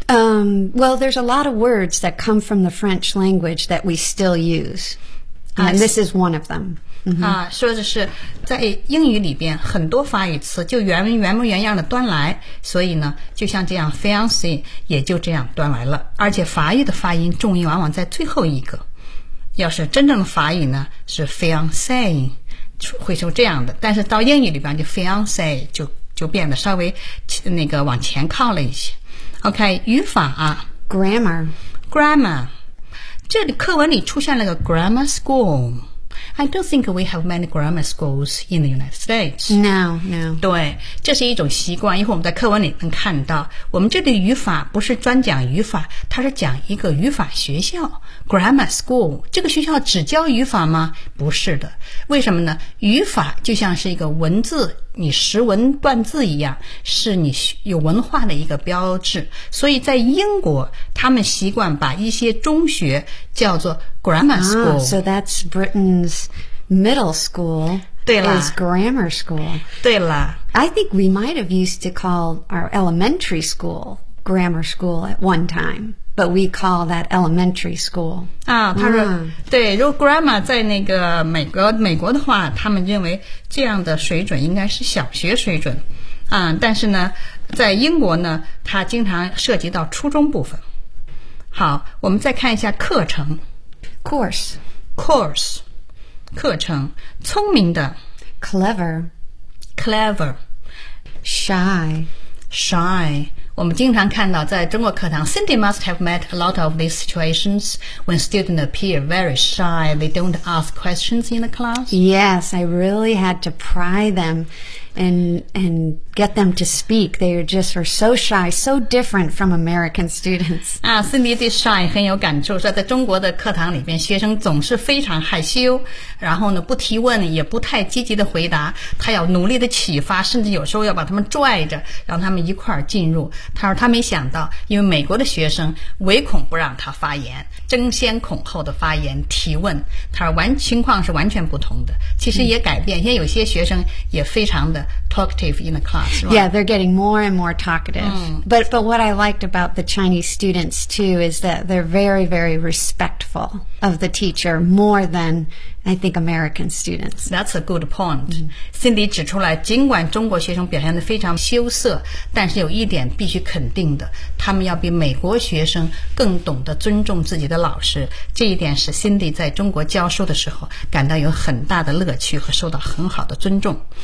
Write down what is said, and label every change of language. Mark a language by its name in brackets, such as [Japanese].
[English] Well, there's a lot of words that come from the French language that we still use And this is one of them、 mm-hmm. [Chinese] 说的是在英语里边很多法语词就原模原样的端来所以呢就像这样 Fiancé 也就这样端来了而且法语的发音重音往往在最后一个要是真正的法语呢是 fiancé 会说这样的但是到英语里边就 fiancé 就变得稍微那个往前靠了一些 OK 语法、 [English] Grammar 这里课文里出现了个 grammar school I don't think we have many grammar schools in the United States No [Chinese] 对这是一种习惯一会儿我们在课文里能看到我们这里语法不是专讲语法它是讲一个语法学校 Grammar school 这个学校只教语法吗不是的为什么呢语法就像是一个文字你识文断字一样，是你有文化的一个标志。所以在英国，他们习惯把一些中学叫做 grammar school。 [English] So that's Britain's middle school. [Chinese] 对了 [English] is grammar school. [Chinese] 对了 [English] I think we might have used to call our elementary school grammar school at one time. But we call that elementary school. [Chinese] 啊，他说、嗯、对，如果 grammar 在那个美国的话，他们认为这样的水准应该是小学水准。啊，但是呢，在英国呢，它经常涉及到初中部分。好，我们再看一下课程 [English] ，course， [Chinese] 课程，聪明的 [English] ，clever，shy。我们经常看到在中国课堂 Cindy must have met a lot of these situations when students appear very shy. They don't ask questions in the class. Yes, I really had to pry them and get them to speak. They just are so shy, so different from American students. [Chinese] Cindy 对 shy 很有感触，说在中国的课堂里边学生总是非常害羞，然后呢不提问也不太积极的回答，他要努力的启发，甚至有时候要把他们拽着让他们一块儿进入。他说他没想到，因为美国的学生唯恐不让他发言，争先恐后的发言提问。他说情况是完全不同的，其实也改变，因为有些学生也非常的 talkative in the class, right? [English] Yeah, they're getting more and more talkative. But what I liked about the Chinese students too is that they're very, very respectful of the teacher more than I think American students. That's a good point.、Mm-hmm. [Chinese] Cindy 指出来，尽管中国学生表现得非常羞涩，但是有一点必须肯定的，他们要比美国学生更懂得尊重自己的老师。这一点使 Cindy 在中国教书的时候感到有很大的乐趣和受到很好的尊重。